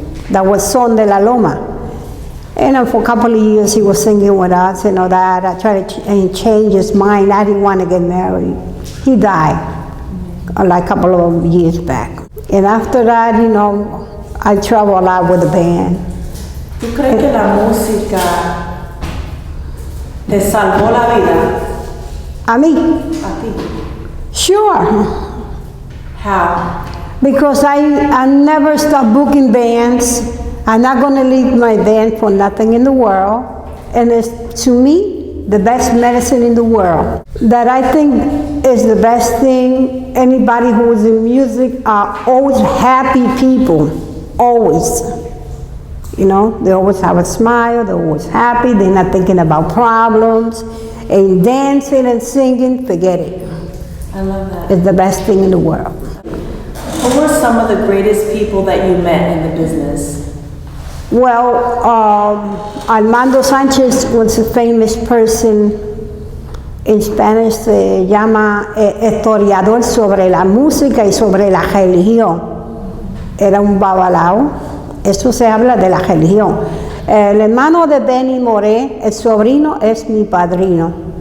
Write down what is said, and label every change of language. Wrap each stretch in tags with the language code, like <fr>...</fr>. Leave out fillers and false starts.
<en>That was Son de la Loma. And for a couple of years he was singing with us and all that. I tried to change his mind. I didn't want to get married. He died like a couple of years back. And after that, you know, I travel a lot with the band.</en> <es>¿Tú crees que la música te salvó la vida? ¿A mí? A ti.</es> <en>Sure. How? Because I never stopped booking bands. I'm not going to leave my band for nothing in the world. And it's, to me, the best medicine in the world. That I think is the best thing. Anybody who is in music are always happy people. Always. You know, they always have a smile, they're always happy, they're not thinking about problems. And dancing and singing, forget it. I love that. It's the best thing in the world. Who were some of the greatest people that you met in the business? Well, Armando Sanchez was a famous person.</en> <es>En Spanish se llama historiador sobre la música y sobre la religión. Era un babalao. Eso se habla de la religión. El hermano de Benny Moré, el sobrino, es mi padrino.</es>